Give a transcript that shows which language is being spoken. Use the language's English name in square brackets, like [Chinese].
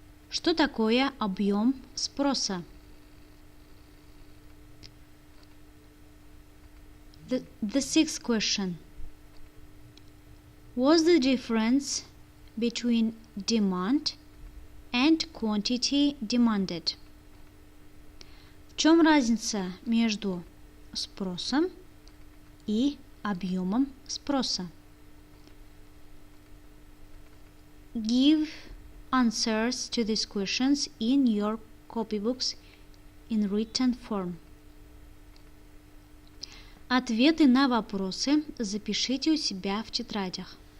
[Russian] Что такое объем спроса? [English] The sixth question. What's the difference between demand and quantity demanded? [Russian] В чем разница между спросом и объемом спроса? [English] Give answers to these questions in your copybooks in written form. [Russian] Ответы на вопросы запишите у себя в тетрадях.